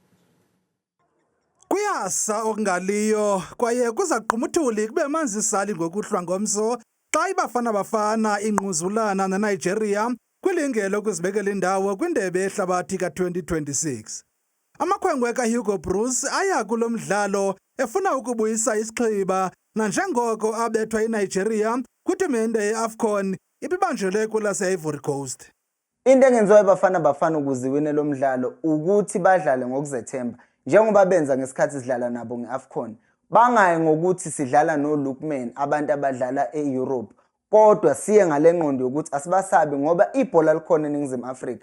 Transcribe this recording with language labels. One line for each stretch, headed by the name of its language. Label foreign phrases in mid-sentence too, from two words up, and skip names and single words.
Xhosa: Kuyasa okungaliyo kwaye kuza kuqhumuthuli kube manzi isali ngokuhlwa ngomso xa iBafana Bafana ingquzulana neNigeria kwilinge lokuzibekela indawo kwindebe yehlabathi ka-2026. Amakhwenkwe kaHugo Bruce aya kulo mdlalo efuna ukubuyisa isixhiba nanjengoko abethwa iNigeria kwitumente yeAFCON ibibanjelwe kwelase-Ivory Coast.
Zulu: Into engenziwa iBafana Bafana ukuze iwine lo mdlalo ukuthi badlale ngokuzethemba njengoba benza ngesikhathi sidlala nabo ngeAFCON. Bangayi ngokuthi sidlala noLookman abantu abadlala eEurope, kodwa siye ngale ngqondo yokuthi asibasabi ngoba ibhola likhona eNingizimu Afrika.